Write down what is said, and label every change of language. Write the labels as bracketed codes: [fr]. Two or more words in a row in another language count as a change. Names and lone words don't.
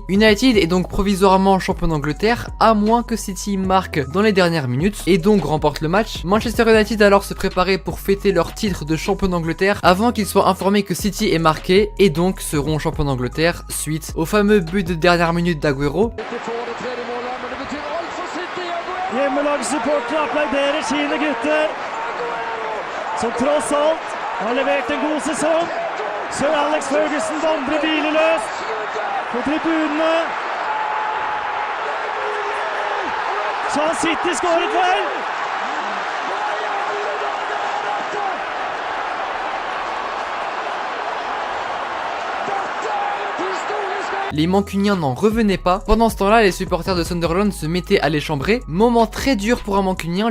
[fr] United est donc provisoirement champion d'Angleterre, à moins que City marque dans les dernières minutes et donc remporte le match. Manchester United alors se préparait pour fêter leur titre de champion d'Angleterre avant qu'ils soient informés que City est marqué et donc seront champions d'Angleterre suite au fameux but de dernière minute d'Agüero. [no] Hjemmelagssupportere applauderer sine gutter, som tross alt har levert en god sesong. Sir Alex Ferguson vandrer hvileløst på tribunene. Så har City skåret vel! [fr] Les Mancuniens n'en revenaient pas. Pendant ce temps-là, les supporters de Sunderland se mettaient à les chambrer. Moment très dur pour un Mancunien.